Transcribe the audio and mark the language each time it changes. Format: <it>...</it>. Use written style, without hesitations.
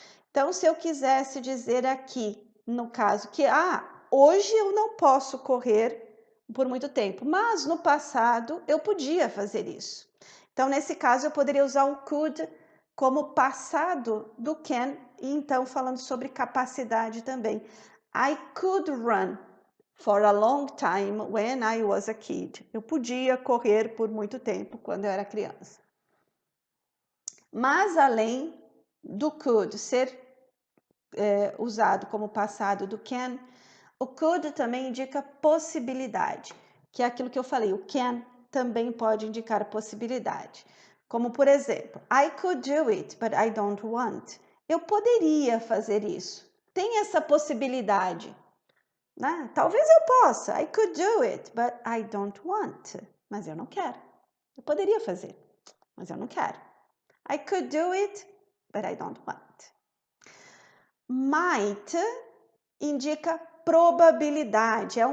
<pt>Então, se eu quisesse dizer aqui, no caso, que hoje eu não posso correr por muito tempo, mas no passado eu podia fazer isso. Então, nesse caso, eu poderia usar o could como passado do can, e então falando sobre capacidade também.</pt> <en>I could run for a long time when I was a kid.</en> <pt>Eu podia correr por muito tempo quando eu era criança. Mas além do could ser usado como passado do can, o could também indica possibilidade, que é aquilo que eu falei, o can também pode indicar possibilidade. Como, por exemplo,</pt> <en>I could do it, but I don't want.</en> <pt>Eu poderia fazer isso. Tem essa possibilidade, né? Talvez eu possa.</pt> <en>I could do it, but I don't want.</en> <pt>Mas eu não quero. Eu poderia fazer, mas eu não quero.</pt> <en>I could do it, but I don't want.</en> <pt>Might indica probabilidade.</pt>